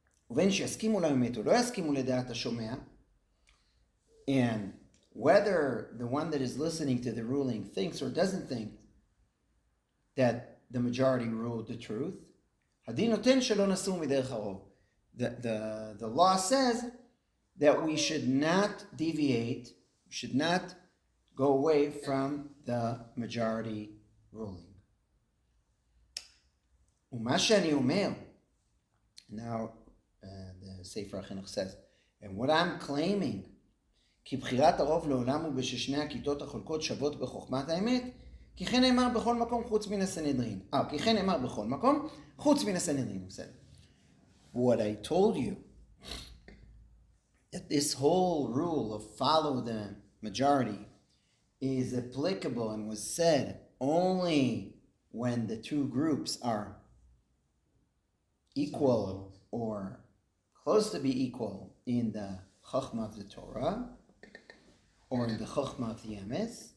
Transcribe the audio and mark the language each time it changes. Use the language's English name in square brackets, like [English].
[Hebrew] ובין שיסכימו לאמת או לא יסכימו לדעת השומע, [English] and whether the one that is listening to the ruling thinks or doesn't think that the majority ruled the truth, [Hebrew] הדין נותן שלא נסור מדרך הרוב. [English] The law says that we should not deviate, we should not go away from the majority ruling. [Hebrew] ומה שאני אומר, [English] now the Sefer HaChinuch says, and what I'm claiming, [Hebrew] כי בחירת הרוב לעולם הוא בששני הכיתות החולקות שוות בחוכמת האמת, כי כן נאמר בכל מקום חוץ מן הסנהדרין. כי כן נאמר בכל מקום חוץ מן הסנהדרין. [English] What I told you, that this whole rule of follow the majority is applicable and was said only when the two groups are equal or close to be equal in the Chokhmah of the Torah or in the Chokhmah of the Emes.